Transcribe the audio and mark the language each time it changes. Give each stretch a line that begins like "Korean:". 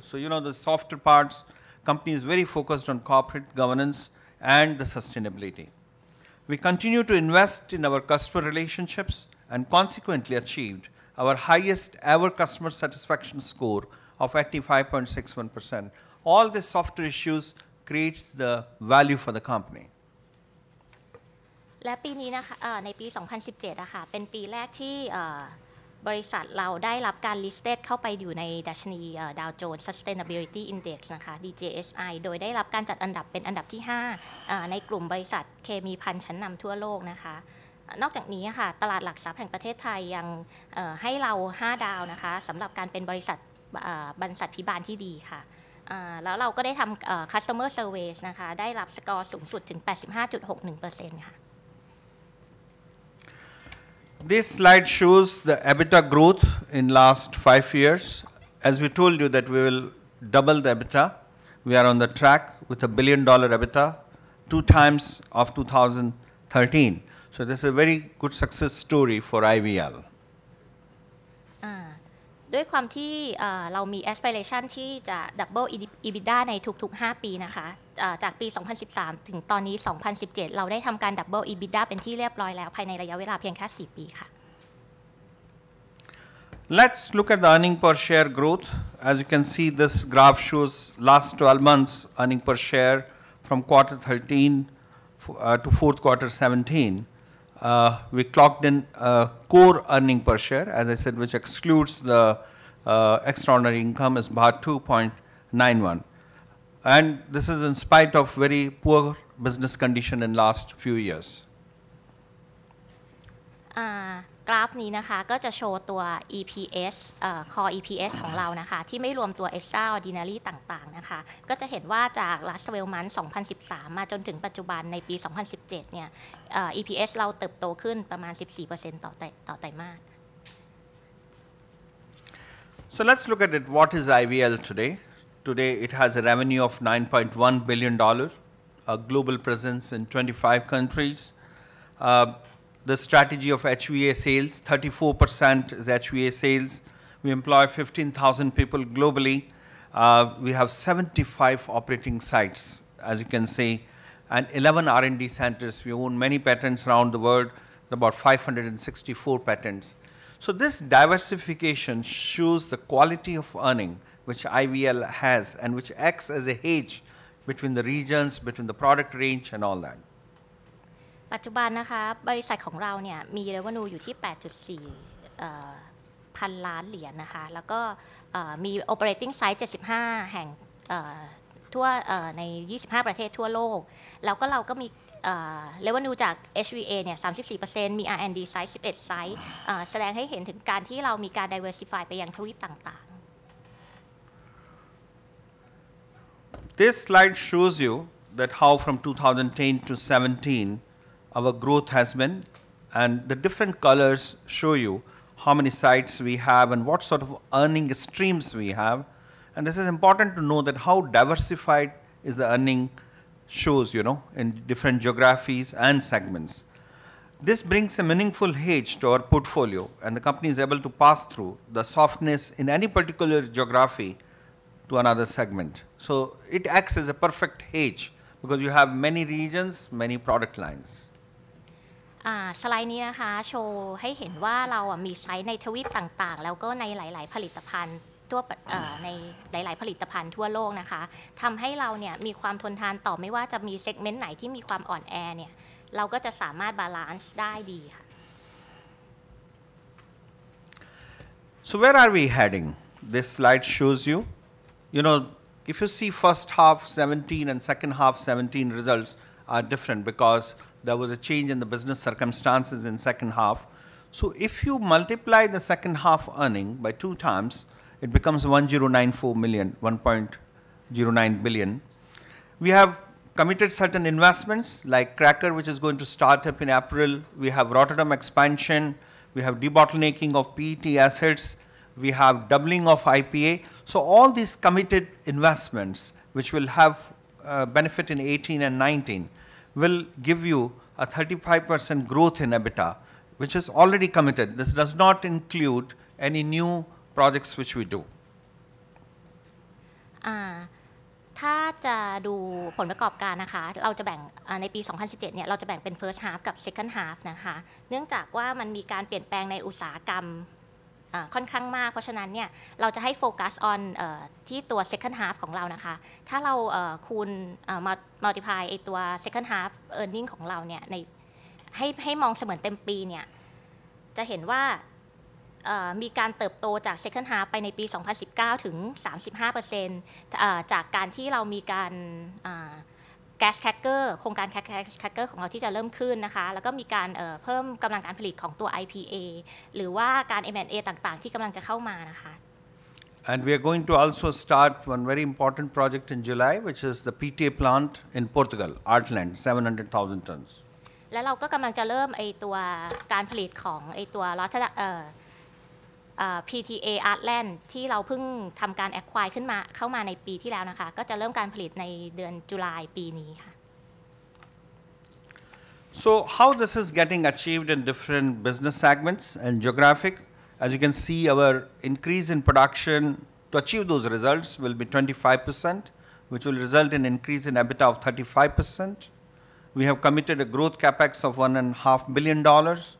English: So the softer parts, company is very focused on corporate governance and the sustainability. We continue to invest in our customer relationships and consequently achieved our highest ever customer satisfaction score of 85.61%. All the software issues creates the value for the company.
Thai: และปีนี้นะคะในปี 2017 อะค่ะเป็นปีแรกที่บริษัทเราได้รับการ listed เข้าไปอยู่ในดัชนีดาวโจนส์ Sustainability Index นะคะ DJSI โดยได้รับการจัดอันดับเป็นอันดับที่ 5 ในกลุ่มบริษัทเคมีภัณฑ์ชั้นนำทั่วโลกนะคะนอกจากนี้ค่ะตลาดหลักทรัพย์แห่งประเทศไทยยัง ให้เรา 5 ดาวนะคะสำหรับการเป็นบริษัทพิบาลที่ดีค่ะแล้วเราก็ได้ทำ
English: customer surveys
Thai: นะคะได้รับสกอร์สูงสุดถึง 85.61% ค่ะ
English: This slide shows the EBITDA growth in last 5 years. As we told you that we will double the EBITDA. We are on the track with $1 billion EBITDA, 2 times of 2013. So this is a very good success story for IVL.
Thai: ด้วยความที่เรามี aspiration ที่จะ
English: double EBITDA
Thai: ในทุกๆ 5 ปีนะคะจากปี 2013 ถึงตอนนี้ 2017 เราได้ทำการ double EBITDA เป็นที่เรียบร้อยแล้วภายในระยะเวลาเพียงแค่ 4 ปีค่ะ
English: Let's look at the earning per share growth. As you can see, this graph shows last 12 months earning per share from quarter 13 to fourth quarter 17. We clocked in core earning per share, as I said, which excludes the extraordinary income, is about 2.91. And this is in spite of very poor business condition in last few years.
Thai: กราฟนี้นะคะก็จะโชว์ตัว EPS Core EPS ของเรานะคะที่ไม่รวมตัว Extraordinary ต่างๆนะคะก็จะเห็นว่าจาก
English: last 12 months
Thai: 2013 มาจนถึงปัจจุบันในปี 2017 เนี่ยEPS เราเติบโตขึ้นประมาณ 14% ต่อไตรมาส
English: So let's look at it. What is IVL today? Today it has a revenue of $9.1 billion, a global presence in 25 countries. The strategy of HVA sales, 34% is HVA sales. We employ 15,000 people globally. We have 75 operating sites, as you can see, and 11 R&D centers. We own many patents around the world, about 564 patents. So this diversification shows the quality of earning which IVL has and which acts as a hedge between the regions, between the product range and all that.
Thai: ปัจจุบันนะคะบริษัทของเราเนี่ยมี revenue อยู่ที่ 8.4 พันล้านเหรียญนะคะแล้วก็มี
English: operating site
Thai: 75 แห่งทั่วใน 25 ประเทศทั่วโลกแล้วก็เราก็มีrevenue จาก HVA เนี่ย 34% มี R&D site 11 site แสดงให้เห็นถึงการที่เรามีการ diversify ไปยังทวีปต่างๆ
English: This slide shows you that how from 2010 to 17 our growth has been, and the different colors show you how many sites we have and what sort of earning streams we have. And this is important to know that how diversified is the earning shows, in different geographies and segments. This brings a meaningful hedge to our portfolio, and the company is able to pass through the softness in any particular geography to another segment. So it acts as a perfect hedge because you have many regions, many product lines.
Thai: สไลด์นี้นะคะโชว์ให้เห็นว่าเรามีไซต์ในทวีปต่างๆแล้วก็ในหลายๆผลิตภัณฑ์ในหลายๆผลิตภัณฑ์ทั่วโลกนะคะทำให้เราเนี่ยมีความทนทานต่อไม่ว่าจะมีเซกเมนต์ไหนที่มีความอ่อนแอเนี่ยเราก็จะสามารถบาลานซ์ได้ดีค่ะ
English: So where are we heading? This slide shows you, if you see first half 17 and second half 17 results are different because there was a change in the business circumstances in second half. So if you multiply the second half earning by 2 times, it becomes 1,094 million, 1.09 billion. We have committed certain investments like Cracker, which is going to start up in April. We have Rotterdam expansion. We have debottlenecking of PET assets. We have doubling of IPA. So all these committed investments, which will have benefit in 18 and 19, will give you a 35% growth in EBITDA, which is already committed. This does not include any new projects which we do.
Thai: ถ้าจะดูผลประกอบการนะคะเราจะแบ่งในปี 2017 เนี่ยเราจะแบ่งเป็น
English: first half
Thai: กับ
English: second half
Thai: นะคะเนื่องจากว่ามันมีการเปลี่ยนแปลงในอุตสาหกรรม ค่อนข้างมากเพราะฉะนั้นเนี่ยเราจะให้โฟกัส on ที่ตัว second half ของเรานะคะถ้าเราคูณmultiply ไอตัว
English: second half earning
Thai: ของเราเนี่ยในให้มองเสมือนเต็มปีเนี่ยจะเห็นว่ามีการเติบโตจาก second half ไปในปี 2019 ถึง 35%จากการที่เรามีการ แก๊สแคคเกอร์โครงการแก๊สแคคเกอร์ของเราที่จะเริ่มขึ้นนะคะแล้วก็มีการเพิ่มกำลังการผลิตของตัว IPA หรือว่าการ M&A ต่างๆที่กำลังจะเข้ามานะคะ
English: And we are going to also start one very important project in July, which is the PTA plant in Portugal, Artland, 700,000 tons.
Thai: แล้วเราก็กำลังจะเริ่มไอตัวการผลิตของไอตัวลอตPTA Artland ที่เราเพิ่งทำการ acquire เข้ามาในปีที่แล้วนะคะก็จะเริ่มการผลิตในเดือนตุลาคมปีนี้ค่ะ
English: So how this is getting achieved in different business segments and geographic, as you can see, our increase in production to achieve those results will be 25%, which will result in increase in EBITDA of 35%. We have committed a growth capex of $1.5 billion.